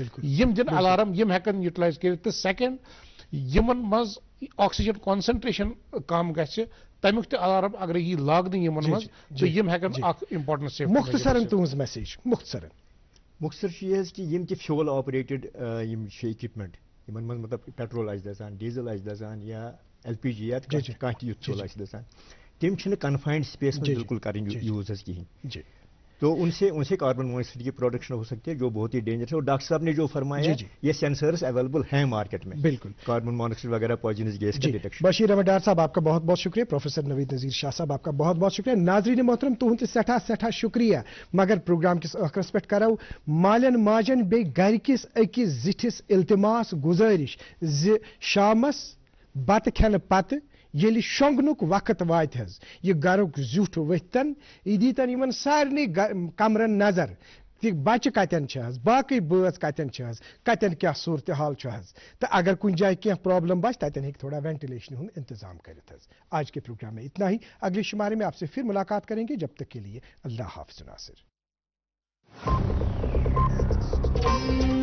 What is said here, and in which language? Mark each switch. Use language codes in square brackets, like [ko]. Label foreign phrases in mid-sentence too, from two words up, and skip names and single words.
[ks] یِم دِن الارم, یِم ہٮ۪کن یوٹیلایز کٔرِتھ. تہٕ سیکنڈ, یِمن منٛز [en] oxygen concentration [ks] کم گژھِ, تمیُک تہِ الارم اگرے یی لاگنہٕ یِمن منٛز, تہٕ یِم ہٮ۪کن اکھ [en] important safety. [ks] مختصراً تُہنٛز میسیج مختصراً. مختصر چھُ یہِ حظ کہِ یِم تہِ [en] fuel operated [ks] یِم چھِ اِکوپمنٹ, یِمن منٛز مطلب پیٹرول آسہِ دَزان, ڈیٖزل آسہِ دَزان یا LPG یا کانٛہہ تہِ یُتھ فیول آسہِ دَزان, تِم چھِنہٕ [en] confined space [ks] منٛز بالکل کرٕنۍ یوٗز حظ کِہیٖنۍ. [ur] تو ان سے [en] carbon monoxide [ur] کی پروڈکشن ہو سکتی ہے جو بہت ہی ڈینجرس ہے. اور ڈاکٹر صاحب نے جو فرمایا یہ سینسرز اویلیبل ہیں مارکیٹ میں, بالکل [en] carbon monoxide [ur] وغیرہ پوائزنس گیس کا ڈیٹیکشن. بشیر احمد ڈار صاحب آپ کا بہت بہت شکریہ. پروفیسر نوید نذیر شاہ صاحب آپ کا بہت بہت شکریہ. [ks] ناظرین محترم تہد سٹھا شکریہ. مگر پروگرام کس ٲخرس پٮ۪ٹھ کرو مالین ماجن بیٚیہِ گھرِ کِس أکِس زِٹھِس التماس گزٲرش زِ شامس بتہٕ کھٮ۪نہٕ پتہٕ ییٚلہِ شۄنٛگنُک وقت واتہِ حظ, یہِ گرُک زیُٹھ ؤتھتن, یہِ دیٖتن یِمن سارنٕے کمرن نظر تہِ بچہِ کتٮ۪ن چھِ حظ, باقٕے بٲژ کتٮ۪ن چھِ حظ, کتٮ۪ن کیٛاہ صوٗرتِحال چھُ حظ, تہٕ اگر کُنہِ جایہِ کینٛہہ پرابلم باسہِ تتٮ۪ن ہیٚکہِ تھوڑا وینٹِلیشن ہُنٛد انتظام کٔرِتھ حظ. [ur] آج کے پروگرام میں اتنا ہی. اگلے شمارے میں آپ سے پھر ملاقات کریں گے. جب تک کے لیے اللہ حافظ ناصر.